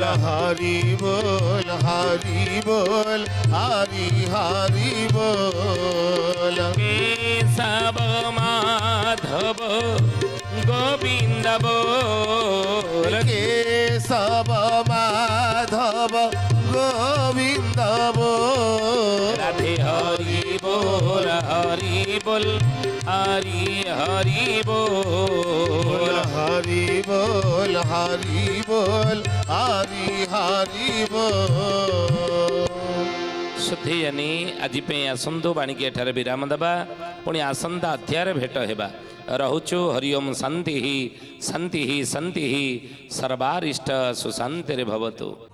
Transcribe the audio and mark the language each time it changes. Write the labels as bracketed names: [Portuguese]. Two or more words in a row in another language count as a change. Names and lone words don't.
[Odia] ହରି ବୋଲ ହରି ବୋଲ, ହରି ହରି ବୋଲ। କେଶବ ମାଧବ ଗୋବିନ୍ଦ ବୋଲ, କେଶବ ମାଧବ ଗୋବିନ୍ଦ ବୋଲ। [Bangla] রাধে হরি বল হরি বল, হরি হরি বল, [Odia] হরি ବୋଲ ହରି ବୋଲ, ହରି ହରି ବୋଲ। ସୁଧୀଜାନି, ଆଜି ପାଇଁ ଆସନ୍ତୁ ବାଣିକି ଏଠାରେ ବିରାମ ଦେବା। ପୁଣି ଆସନ୍ତା ଅଧ୍ୟାୟରେ ଭେଟ ହେବା। ରହୁଛୁ। ହରି ଓମ୍ ଶାନ୍ତି ଶାନ୍ତି ଶାନ୍ତି ସର୍ବାରିଷ୍ଟ ସୁଶାନ୍ତିରେ ଭବତୁ।